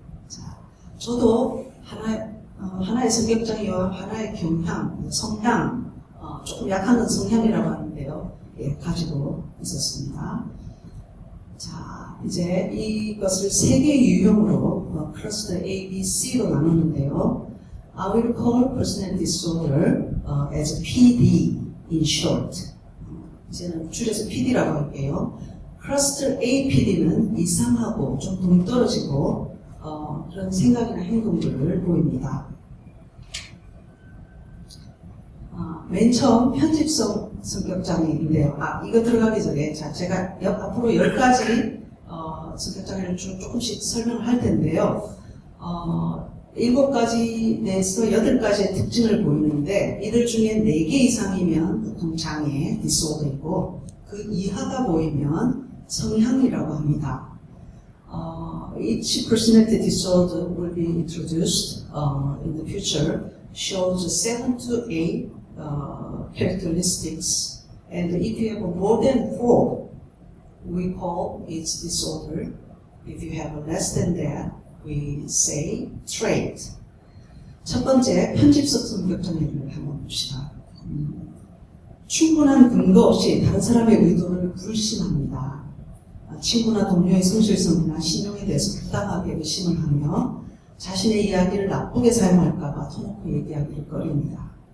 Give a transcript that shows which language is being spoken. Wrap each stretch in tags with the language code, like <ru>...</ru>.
<ko>자, 저도 하나의 성격장애와 하나의 경향, 성향, 조금 약한 건 성향이라고 하는데요. 예, 가지고 있었습니다. 자, 이제 이것을 세 개 유형으로 클러스터 A, B, C로 나누는데요.</ko> <en>I will call personality disorder as PD in short.</en> <ko>이제는 줄여서 PD라고 할게요. 클러스터 A, PD는 이상하고 좀 동떨어지고 그런 생각이나 행동들을 보입니다. 맨 처음 편집성 성격장애인데요. 이거 들어가기 전에 제가 앞으로 10가지 성격장애를 조금씩 설명을 할 텐데요. 7가지 내에서 8가지의 특징을 보이는데 이들 중에 4개 이상이면 보통 장애, 디스오더이고 그 이하가 보이면 성향이라고 합니다.</ko> <en>Each personality disorder will be introduced in the future shows 7 to 8 characteristics, and if you have more than 4, we call it disorder. If you have less than that, we say trait.</en> <ko>첫 번째, 편집성 성격장애를 한번 봅시다. 충분한 근거 없이 다른 사람의 의도를 불신합니다. 친구나 동료의 성실성이나 신용에 대해서 부당하게 의심을 하며 자신의 이야기를 나쁘게 사용할까봐 터놓고 얘기하기를 꺼립니다.</ko>